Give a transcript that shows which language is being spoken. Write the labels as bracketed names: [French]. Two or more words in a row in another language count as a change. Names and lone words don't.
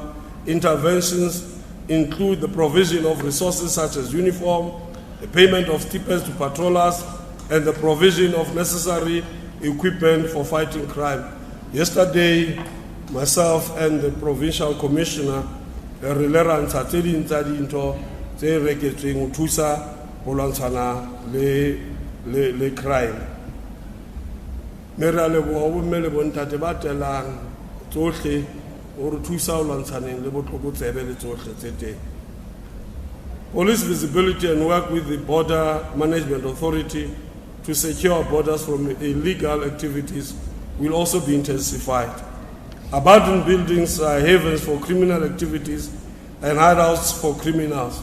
[English] Interventions include the provision of resources such as uniform, the payment of stipends to patrollers, and the provision of necessary equipment for fighting crime. Yesterday, myself and the provincial commissioner [Southern Sotho] re ntsha tse ding tsa dintho tse reketsweng ho thusa ho lwantshana le crime. Me re a leboha bomme le bontate ba telang tsohle ho re thusa ho lwantshaneng le botlokotsebe le tsohle tse teng. [English] Police visibility and work with the Border Management Authority to secure borders from illegal activities will also be intensified. Abandoned buildings are havens for criminal activities and hideouts for criminals.